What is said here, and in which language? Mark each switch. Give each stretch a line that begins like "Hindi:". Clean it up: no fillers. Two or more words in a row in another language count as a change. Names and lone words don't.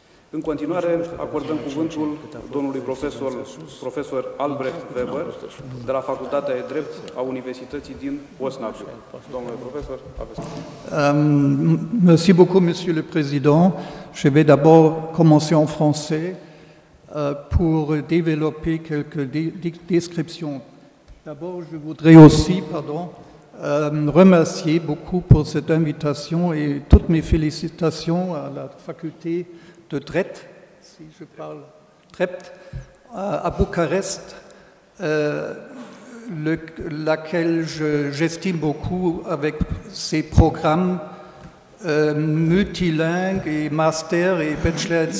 Romanian: În continuare, acordăm cuvântul domnului profesor Albrecht Weber, de la Facultatea de Drept a Universității din Osnabrück. Domnule profesor, aveți cuvântul.
French: Merci beaucoup, Monsieur le Président. Je vais d'abord commencer en français pour développer quelques descriptions. D'abord, je voudrais aussi, remercier beaucoup pour cette invitation et toutes mes félicitations à la faculté de Drept, si je parle Drept, à Bucarest, laquelle j'estime beaucoup avec ses programmes multilingues et master et bachelor, etc.